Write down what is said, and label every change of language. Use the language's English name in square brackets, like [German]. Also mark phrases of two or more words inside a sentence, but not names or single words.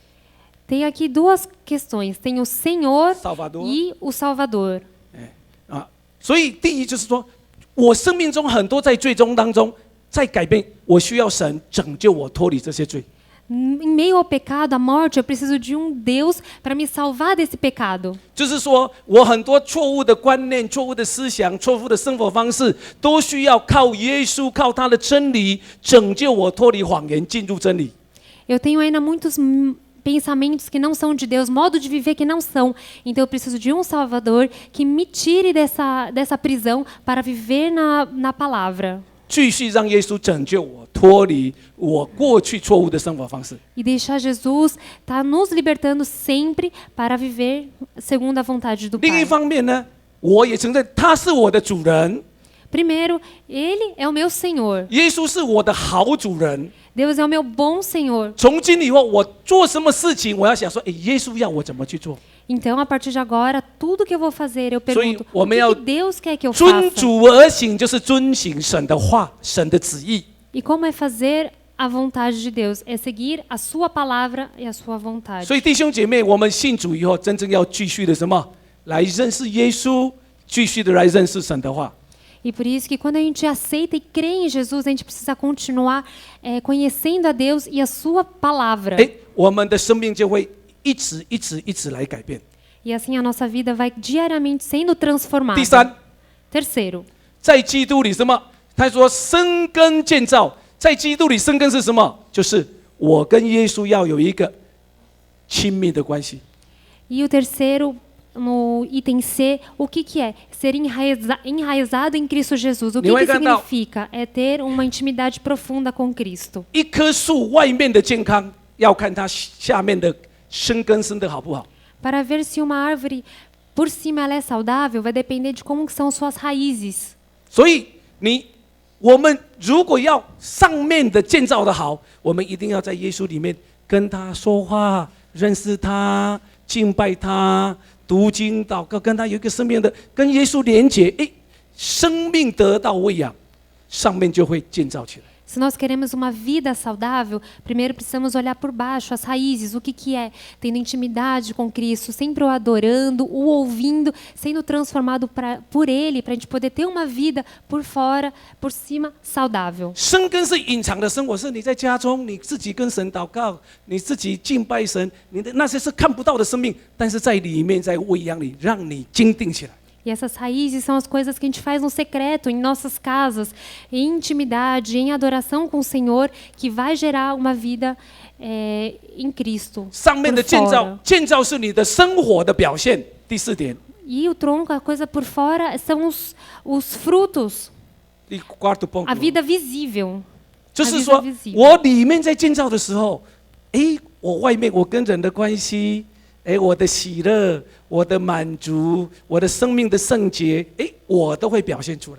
[Portuguese] Tem aqui duas questões, tem o Senhor Salvador. e o Salvador. [Chinese] 啊，所以第一就是说，我生命中很多在最终当中在改变，我需要神拯救我脱离这些罪。 [Portuguese] Em meio ao pecado, à morte, eu preciso de Deus para me salvar desse pecado. [Chinese] 就是说我很多错误的观念、错误的思想、错误的生活方式，都需要靠耶稣、靠他的真理拯救我脱离谎言，进入真理。 [Portuguese] Eu tenho ainda muitos pensamentos que não são de Deus, modo de viver que não são. Então eu preciso de um Salvador que me tire dessa prisão para viver na palavra. [Chinese] 继续让耶稣拯救我，脱离我过去错误的生活方式。 [Portuguese] E deixar Jesus estar nos libertando sempre para viver segundo a vontade do [Chinese] 另一 [Portuguese] Pai. [Chinese] 方面呢，我也承认他是我的主人， [Portuguese] Primeiro, Ele é o meu Senhor. [Chinese] 耶稣是我的好主人。 [Portuguese] Deus é o meu bom Senhor. [Chinese] 从今以后，我做什么事情，我要想说，耶稣要我怎么去做？ [Portuguese] Então, a partir de agora, tudo que eu vou fazer, eu pergunto, o que Deus quer que eu [Chinese] 遵 [Portuguese] faça? [Chinese] 主而行，就是遵行神的话、神的旨意。 [Portuguese] E como é fazer a vontade de Deus? É seguir a sua palavra e a sua vontade. [Chinese] 所以弟兄姐妹，我们信主以后，真正要继续的什么？来认识耶稣，继续的来认识神的话。 [Portuguese] E por isso que quando a gente aceita e crê em Jesus, a gente precisa continuar conhecendo a Deus e a sua palavra. [Chinese] 我们的生命就会一直来改变。 [Portuguese] E assim a nossa vida vai diariamente sendo transformada. [Chinese] 第三， [Portuguese] Terceiro, [Chinese] 在基督里什么？他说生根建造，在基督里生根是什么？就是我跟耶稣要有一个亲密的关系。 [Portuguese] e o terceiro, no item C, o que é? Ser enraizado em Cristo Jesus. O que significa? É ter uma intimidade profunda com Cristo. [Chinese] 一棵树外面的健康，要看它下面的生根生得好不好。 [Portuguese] Para ver se uma árvore por cima ela é saudável, vai depender de como que são suas raízes. [Chinese] 所以我们如果要上面的建造的好，我们一定要在耶稣里面跟他说话，认识他，敬拜他，读经祷告，跟他有一个生命的跟耶稣连结，生命得到喂养，上面就会建造起来。 [Portuguese] Se nós queremos uma vida saudável, primeiro precisamos olhar por baixo, as raízes, o que é? Tendo intimidade com Cristo, sempre o adorando, o ouvindo, sendo transformado por Ele, para a gente poder ter uma vida por fora, por cima, saudável. [Chinese] 生根是隐藏的生活，是你在家中你自己跟神祷告，你自己敬拜神，你的那些是看不到的生命，但是在里面在喂养你，让你坚定起来。 [Portuguese] E essas raízes são as coisas que a gente faz no secreto, em nossas casas, em intimidade, em adoração com o Senhor, que vai gerar uma vida em Cristo. [Chinese] 上面的建造是你的生活的表现。第四点。 [Portuguese] E o tronco, a coisa por fora, são os frutos. 第quarto ponto。 A vida visível. [Chinese] 就是说，我里面在建造的时候，我外面我跟人的关系。我的喜乐，我的满足，我的生命的圣洁，我都会表现出来。